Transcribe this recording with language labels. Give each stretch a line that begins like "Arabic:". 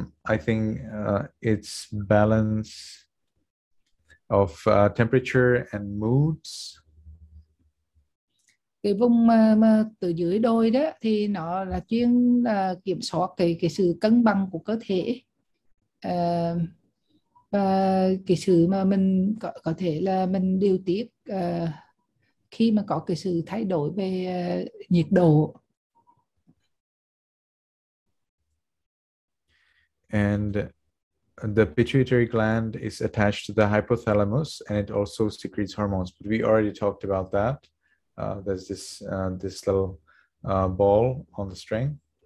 English: I think it's balance of temperature and moods.
Vietnamese: Cái vùng mà từ dưới đôi đó thì nó là chuyên kiểm soát cái sự cân bằng của cơ thể, và cái sự mà mình có thể là mình điều tiết khi mà có cái sự thay đổi về nhiệt độ.
English: And the pituitary gland is attached to the hypothalamus, and it also secretes hormones. But we already talked about that. There's this little ball on the string.